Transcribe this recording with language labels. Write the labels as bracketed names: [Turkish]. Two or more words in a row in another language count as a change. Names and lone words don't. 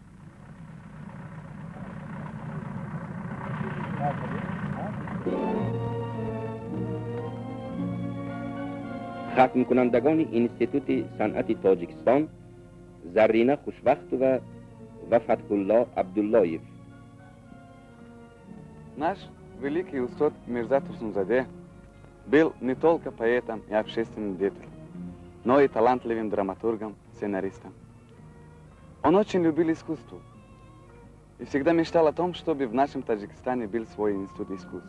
[Persian] ختم کنندگان اینستیتوت صنعت تاجیکستان زرینه خوشبخت و فتح الله Абдуллоев. [Russian] Наш великий устод Мирза Турсунзаде был не только поэтом и общественным деятелем, но и талантливым драматургом, сценаристом. Он очень любил искусство и всегда мечтал о том, чтобы в нашем Таджикистане был свой институт искусств.